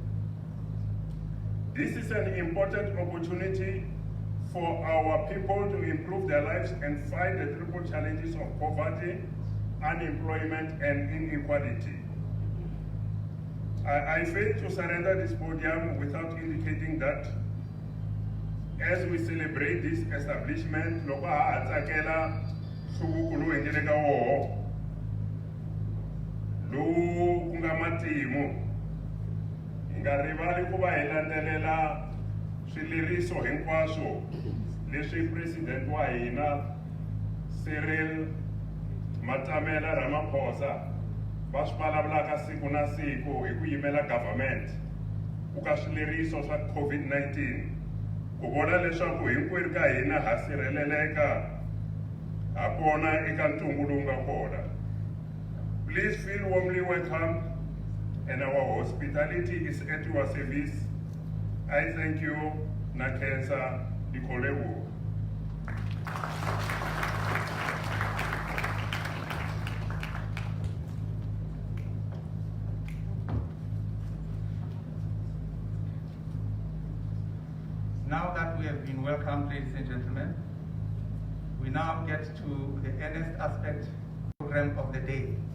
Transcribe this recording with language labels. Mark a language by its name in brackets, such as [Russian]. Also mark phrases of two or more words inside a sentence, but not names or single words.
[English] This is an important opportunity for our people to improve their lives and fight the triple challenges of poverty, unemployment, and inequality. I fail to surrender this podium without indicating that as we celebrate this establishment, [Tsonga] swileriso hinkwaswo leswi president wa hina Cyril Matamela Ramaphosa va swi vulavulaka siku na siku hi ku yimela government ku ka swileriso swa COVID-19 ku vona leswaku hinkwerhu ka hina ha sirheleleka ha kona eka ntungu lowu nga kona. [English] Please feel warmly welcome and our hospitality is at your service. I thank you, Nakesa Dikolewu. Now that we have been welcomed, ladies and gentlemen, we now get to the earnest aspect program of the day.